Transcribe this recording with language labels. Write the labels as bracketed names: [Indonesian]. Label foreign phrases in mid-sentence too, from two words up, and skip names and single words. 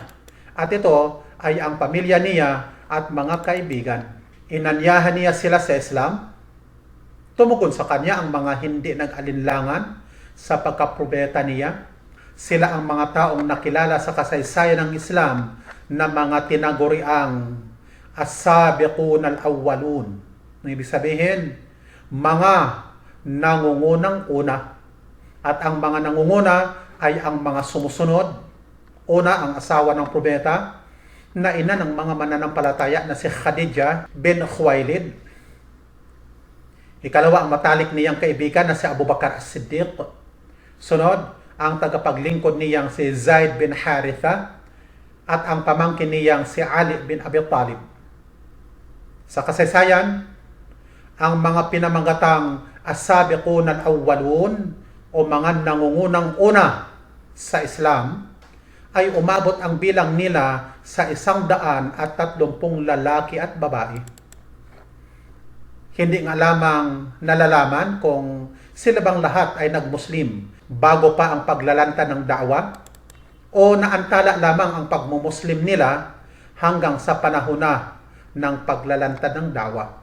[Filipino] At ito ay ang pamilya niya at mga kaibigan. Inanyahan niya sila sa Islam. Tumugon sa kanya ang mga hindi nag-alinlangan sa pagkaprobeta niya. Sila ang mga taong nakilala sa kasaysayan ng Islam na mga tinaguriang [Arabic] السابقون الأولون. [Filipino] Ibig sabihin, mga nangungunang una. At ang mga nangunguna ay ang mga sumusunod. Una, ang asawa ng propeta, na ina ng mga mananampalataya na si Khadijah bin Khuwailid. Ikalawa, ang matalik niyang kaibigan na si Abu Bakar as-Siddiq. Sunod, ang tagapaglingkod niyang si Zaid bin Haritha at ang pamangkin niyang si Ali bin Abi Talib. Sa kasaysayan, ang mga pinamagatang [Arabic] السابقون الأولون [Filipino] o mga nangungunang una sa Islam ay umabot ang bilang nila sa 130 lalaki at babae. Hindi nga lamang nalalaman kung sila bang lahat ay nagmuslim bago pa ang paglalanta ng da'wa o naantala lamang ang pagmumuslim nila hanggang sa panahon na ng paglalanta ng da'wa.